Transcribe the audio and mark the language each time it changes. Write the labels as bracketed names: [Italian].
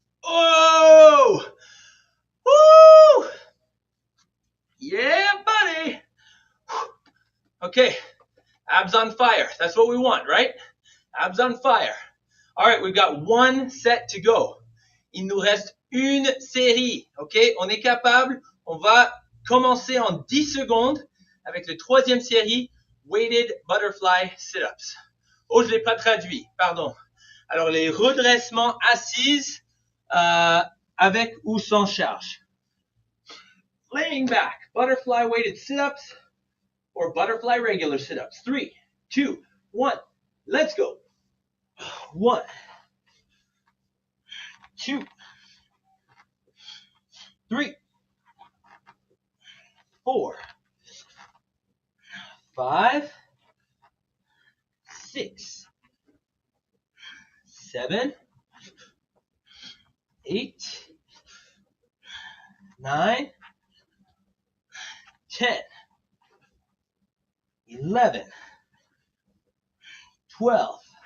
[English] Oh! Woo! Yeah, buddy. Okay, abs on fire. That's what we want, right? Abs on fire. All right, we've got one set to go. [French] Il nous reste une série. OK, on est capable. On va commencer en 10 secondes avec le troisième série, weighted butterfly sit-ups. Oh, je l'ai pas traduit, pardon. Alors, les redressements assises avec ou sans charge. [English] Laying back, butterfly weighted sit-ups or butterfly regular sit-ups. 3, 2, 1, let's go. 1, 2, 3, 4, 5, 6, 7, 8, 9, 10, 11, 12,